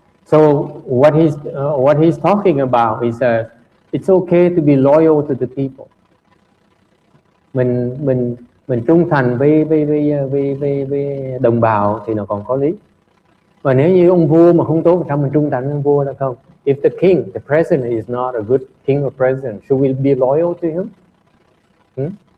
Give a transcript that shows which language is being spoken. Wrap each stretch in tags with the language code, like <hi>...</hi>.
<en>So what he's talking about is it's okay to be loyal to the people.</en> <vi>Mình trung thành với đồng bào thì nó còn có lý. Và nếu như ông vua mà không tốt, sao mình trung thành với ông vua là không?</vi> <en>If the king, the president is not a good king or president, should we be loyal to him?</en>